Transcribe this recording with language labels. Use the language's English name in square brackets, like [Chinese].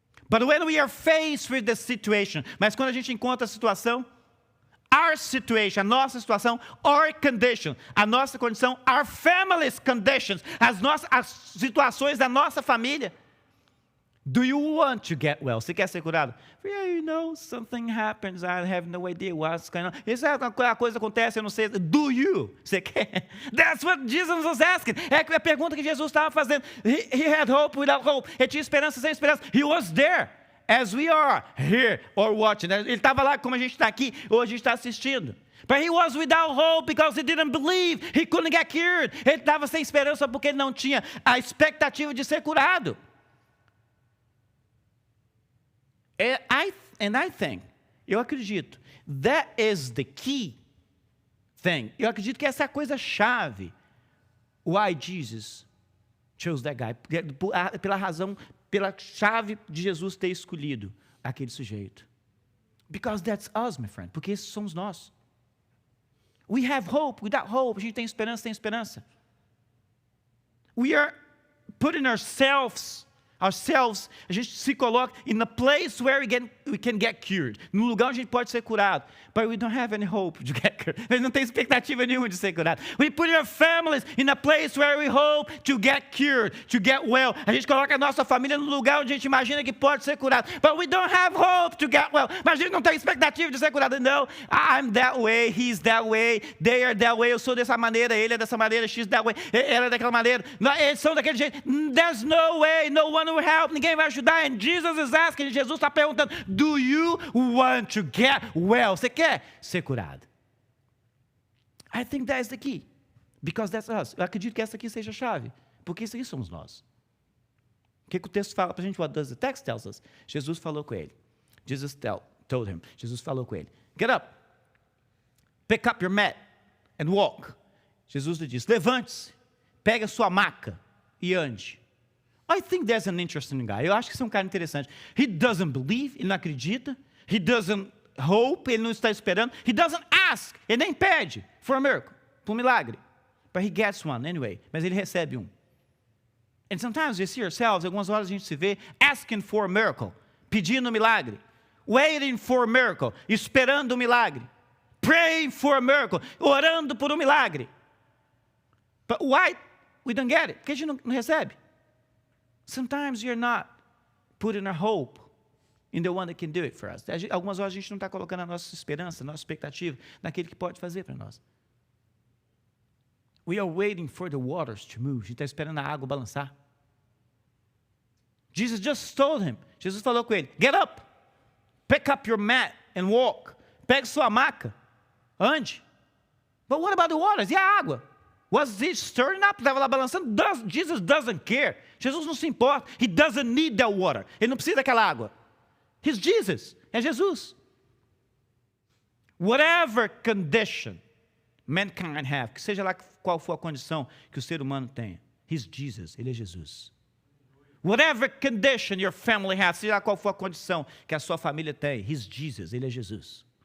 [English] But when we are faced with the situation, [Portuguese] mas quando a gente encontra a situação, [English] our situation, [Portuguese] a nossa situação, [English] our condition, [Portuguese] a nossa condição, [English] our family's conditions, [Portuguese] as situações da nossa família. [English] Do you want to get well? [Portuguese] Você quer ser curado? [English] Yeah, you know, something happens, I have no idea what's going on. [Portuguese] Isso é a coisa acontece, eu não sei. [English] Do you? [Portuguese] Você quer? [English] That's what Jesus was asking. [Portuguese] É a pergunta que Jesus estava fazendo. [English] He had hope without hope. [Portuguese] Ele tinha esperança sem esperança. [English] He was there, as we are here or watching. [Portuguese] Ele estava lá como a gente está aqui, ou a gente está assistindo. [English] But he was without hope because he didn't believe. He couldn't get cured. [Portuguese] Ele estava sem esperança porque ele não tinha a expectativa de ser curado. [English] And I think, [Portuguese] eu acredito, [English] that is the key thing. [Portuguese] Eu acredito que essa é a coisa-chave. [English] Why Jesus chose that guy. [Portuguese] Pela razão, pela chave de Jesus ter escolhido aquele sujeito. [English] Because that's us, my friend. [Portuguese] Porque esses somos nós. [English] We have hope, without hope. [Portuguese] A gente tem esperança, tem esperança. [English] We are putting ourselves, ourselves, [Portuguese] a gente se coloca [English] in a place where we can get cured. [Portuguese] Num lugar onde a gente pode ser curado. [English] But we don't have any hope to get cured. [Portuguese] A gente não tem expectativa nenhuma de ser curado. [English] We put our families in a place where we hope to get cured, to get well. [Portuguese] A gente coloca a nossa família num lugar onde a gente imagina que pode ser curado. [English] But we don't have hope to get well. [Portuguese] Mas a gente não tem expectativa de ser curado. [English] No, I'm that way, he's that way, they are that way. [Portuguese] Eu sou dessa maneira, ele é dessa maneira, [English] she's that way, [Portuguese] ela é daquela maneira. Eles são daquele jeito. [English] There's no way, no one will help. [Portuguese] Ninguém vai ajudar. [English] And Jesus is asking, [Portuguese] Jesus está perguntando, [English] do you want to get well? [Portuguese] Você quer ser curado? [English] I think that is the key. Because that's us. [Portuguese] Eu acredito que essa aqui seja a chave. Porque isso aí somos nós. O que o texto fala para a gente? [English] What does the text tells us? [Portuguese] Jesus falou com ele. [English] Jesus told him. [Portuguese] Jesus falou com ele. [English] Get up. Pick up your mat and walk. [Portuguese] Jesus lhe disse, levante-se. Pega sua maca e ande. [English] I think that's an interesting guy. [Portuguese] Eu acho que esse é um cara interessante. [English] He doesn't believe, [Portuguese] ele não acredita. [English] He doesn't hope, [Portuguese] ele não está esperando. [English] He doesn't ask, [Portuguese] ele nem pede [English] for a miracle, [Portuguese] por um milagre. [English] But he gets one anyway. [Portuguese] Mas ele recebe um. [English] And sometimes we see ourselves, [Portuguese] algumas horas a gente se vê [English] asking for a miracle, [Portuguese] pedindo um milagre. [English] Waiting for a miracle, [Portuguese] esperando um milagre. [English] Praying for a miracle, [Portuguese] orando por um milagre. [English] But why we don't get it? [Portuguese] Porque a gente não recebe. [English] Sometimes you're not putting our hope in the one that can do it for us. [Portuguese] Algumas horas a gente não está colocando a nossa esperança, a nossa expectativa naquele que pode fazer para nós. [English] We are waiting for the waters to move. [Portuguese] A gente está esperando a água balançar. [English] Jesus just told him. [Portuguese] Jesus falou com ele, [English] get up, pick up your mat and walk. [Portuguese] Pegue sua maca, ande. [English] But what about the waters? [Portuguese] E a água? [English] Was it stirring up? [Portuguese] Estava lá balançando? [English] Jesus doesn't care. [Portuguese] Jesus não se importa. [English] He doesn't need that water. [Portuguese] Ele não precisa daquela água. [English] He's Jesus. [Portuguese] É Jesus. [English] Whatever condition mankind have, [Portuguese] que seja lá qual for a condição que o ser humano tenha, [English] He's Jesus. [Portuguese] Ele é Jesus. [English] Whatever condition your family has, [Portuguese] seja lá qual for a condição que a sua família tem, [English] He's Jesus. [Portuguese] Ele é Jesus.